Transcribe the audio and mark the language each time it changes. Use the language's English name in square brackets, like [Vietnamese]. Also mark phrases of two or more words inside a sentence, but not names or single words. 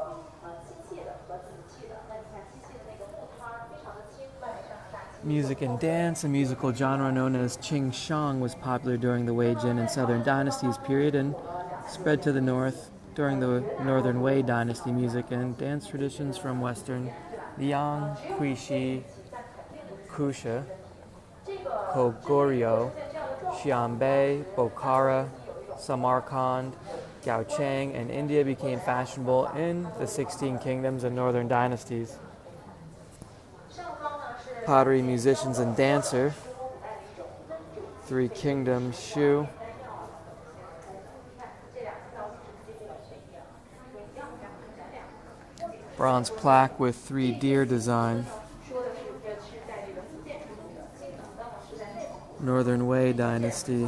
[English] Music and dance, a musical genre known as Qingshang, was popular during the Wei Jin and Southern Dynasties period and spread to the north during the Northern Wei Dynasty. Music and dance traditions from Western Liang, Guixi, Kusha, Kogoryo, Xianbei, Bokhara, Samarkand, Gaochang, and India became fashionable in the 16 kingdoms and northern dynasties. Pottery musicians and dancer, Three Kingdoms, Shu. Bronze plaque with 3 deer design, Northern Wei Dynasty.